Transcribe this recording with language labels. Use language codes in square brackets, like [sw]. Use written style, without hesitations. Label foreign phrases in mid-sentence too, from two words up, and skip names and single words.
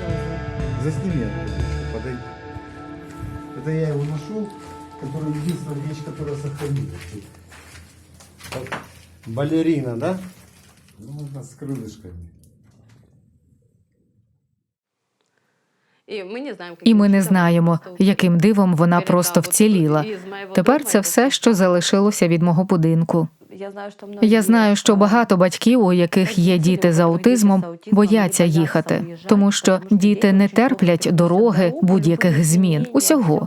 [ru] Засними ангелочка, подойди. Это я его нашел, который единственная вещь, которая сохранилась. Вот. Балерина, да? Ну, она с крылышками. [uk] І ми не знаємо, яким дивом вона просто вціліла. Тепер це все, що залишилося від мого будинку. Я знаю, що багато батьків, у яких є діти з аутизмом, бояться їхати, тому що діти не терплять дороги, будь-яких змін, усього.